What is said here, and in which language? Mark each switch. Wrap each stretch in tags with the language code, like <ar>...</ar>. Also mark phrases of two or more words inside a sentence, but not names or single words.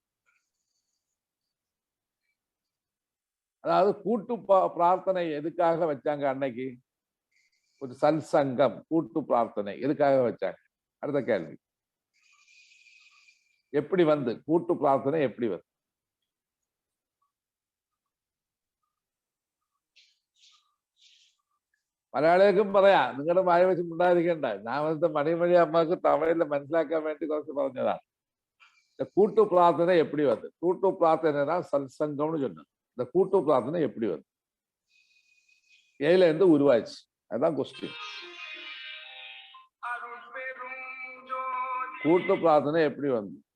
<ta>அதாவது கூட்டு பிரார்த்தனை எதுக்காக வச்சாங்க அன்னைக்கு? ஒரு சல்சங்கம், கூட்டு பிரார்த்தனை எதுக்காக வச்சாங்க? அடுத்த கேள்வி, எப்படி வந்து கூட்டு பிரார்த்தனை எப்படி வந்து?</ta> <ml>മലയാളികൾക്കും പറയാം, നിങ്ങളുടെ വായ വെച്ച് ഉണ്ടായിരിക്കണ്ട. ഞാൻ വന്നിട്ട് മണിമണി അമ്മക്ക് തമിഴിൽ മനസ്സിലാക്കാൻ വേണ്ടി കുറച്ച് പറഞ്ഞതാണ്.</ml> <ta>இந்த கூட்டு பிரார்த்தனை எப்படி வந்து? கூட்டு பிரார்த்தனை தான் சல்சங்கம்னு சொன்னது. இந்த கூட்டு பிரார்த்தனை எப்படி வந்து? ஏல இருந்து உருவாச்சு? அதுதான் கொஸ்டின். கூட்டு பிரார்த்தனை எப்படி வந்து?</ta>